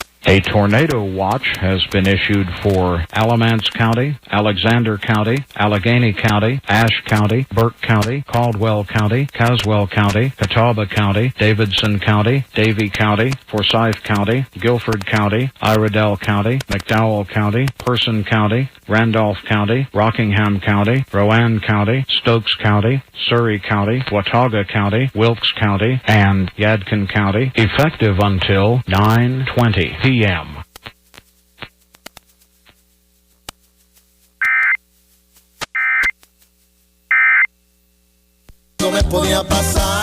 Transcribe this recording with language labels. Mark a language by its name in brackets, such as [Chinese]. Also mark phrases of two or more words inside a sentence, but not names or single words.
[English] A tornado watch has been issued for Alamance County, Alexander County, Allegheny County, Ashe County, Burke County, Caldwell County, Caswell County, Catawba County, Davidson County, Davie County, Forsyth County, Guilford County, Iredell County, McDowell County, Person County, Randolph County, Rockingham County, Rowan County, Stokes County, Surrey County, Watauga County, Wilkes County, and Yadkin County, effective until 9:20 p.m. [Spanish] No me podía pasar.